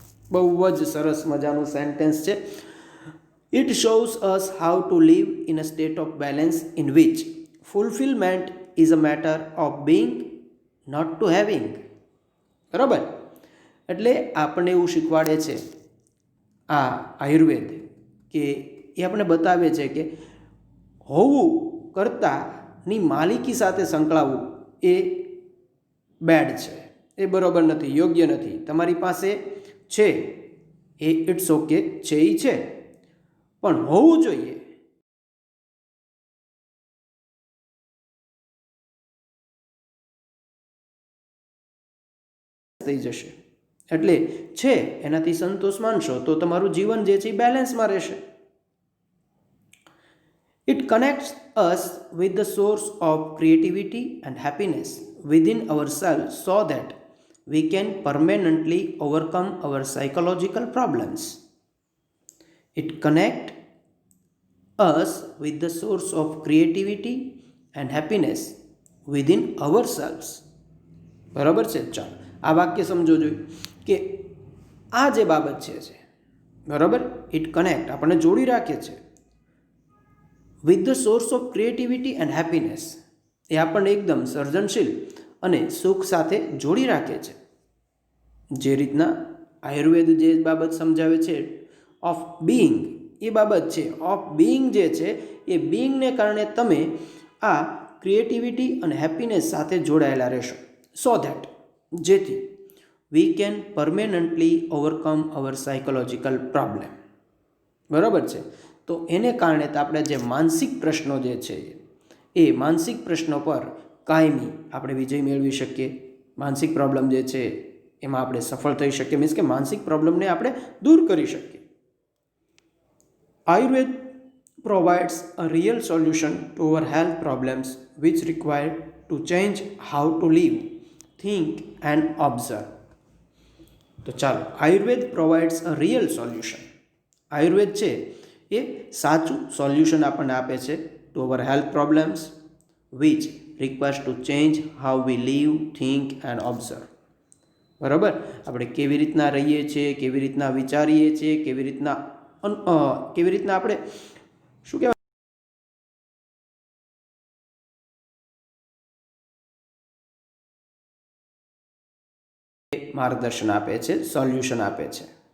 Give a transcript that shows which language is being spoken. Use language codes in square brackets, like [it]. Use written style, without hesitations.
[gu] બહુ જ સરસ મજાનું સેન્ટેન્સ છે. [en] It shows us how to live in a state of balance in which fulfillment is a matter of being not to having. [gu] બરાબર, એટલે આપણને એવું શીખવાડે છે આ આયુર્વેદ કે એ આપણે બતાવે છે કે હોવું કરતાંની માલિકી સાથે સંકળાવવું એ બેડ છે, એ બરાબર નથી, યોગ્ય નથી. તમારી પાસે છે એ ઇટ્સ ઓકે છે, એ છે, પણ હોવું જોઈએ થઈ જશે. એટલે છે એનાથી સંતોષ માનશો તો તમારું જીવન જે છે એ બેલેન્સમાં રહેશે. [en] It connects us with the source of creativity and happiness within ourselves so that we can permanently overcome our psychological problems. It connects us with the source of creativity and happiness within ourselves. [gu] બરાબર છે. ચાલો આ વાક્ય સમજો જોઈએ કે આ જે બાબત છે બરાબર, ઇટ કનેક્ટ આપણને જોડી રાખે છે [en] with the source of creativity and happiness, [gu] એ આપણને એકદમ સર્જનશીલ અને સુખ સાથે જોડી રાખે છે. જે રીતના આયુર્વેદ જે બાબત સમજાવે છે ઓફ બિઈંગ, એ બાબત છે ઓફ બિઈંગ જે છે એ બિઈંગને કારણે તમે આ ક્રિએટિવિટી અને હેપીનેસ સાથે જોડાયેલા રહેશો. [en] so that, [gu] જેથી [en] We can permanently overcome our psychological problem. [gu] બરાબર છે. તો એને કારણે તો આપણે જે માનસિક પ્રશ્નો જે છે એ માનસિક પ્રશ્નો પર કાયમી આપણે વિજય મેળવી શકીએ. માનસિક પ્રોબ્લેમ જે છે એમાં આપણે સફળ થઈ શકીએ, મીન્સ કે માનસિક પ્રોબ્લેમને આપણે દૂર કરી શકીએ. [en] Ayurveda provides a real solution to our health problems which require to change how to live, think and observe. [gu] તો ચાલો, [en] Ayurveda provides a real solution. [gu] આયુર્વેદ છે એ સાચું સોલ્યુશન આપણને આપે છે [en] To our health problems which requires to change how we live, think and observe. [gu] બરાબર, આપણે કેવી રીતના રહીએ છીએ, કેવી રીતના વિચારીએ છીએ, કેવી રીતના આપણે શું કહેવાય માર્ગદર્શન આપે છે, સોલ્યુશન આપે છે.